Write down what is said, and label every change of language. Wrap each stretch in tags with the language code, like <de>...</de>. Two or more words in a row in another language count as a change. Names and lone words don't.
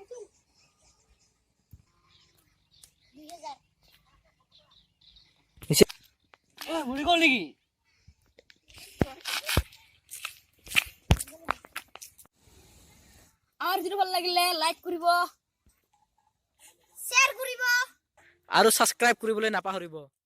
<as>মৰি গল নেকি আমার ভিডিও ভালো লাগিলে লাইক করিব শেয়ার করিব আৰু সাবস্ক্ৰাইব কৰিবলৈ নাপাহৰিব</as>